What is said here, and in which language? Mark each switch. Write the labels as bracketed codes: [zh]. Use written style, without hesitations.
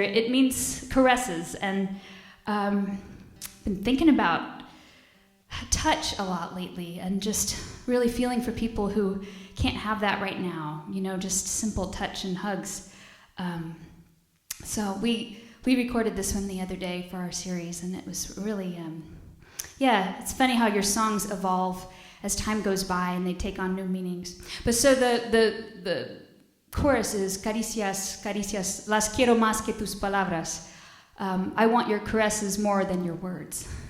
[en] It means caresses, and been thinking about touch a lot lately, and just really feeling for people who can't have that right now. Just simple touch and hugs. So we recorded this one the other day for our series, and it was really, yeah, it's funny how your songs evolve as time goes by and they take on new meanings. But so the chorus is [es] Caricias, caricias, las quiero más que tus palabras. [en] I want your caresses more than your words.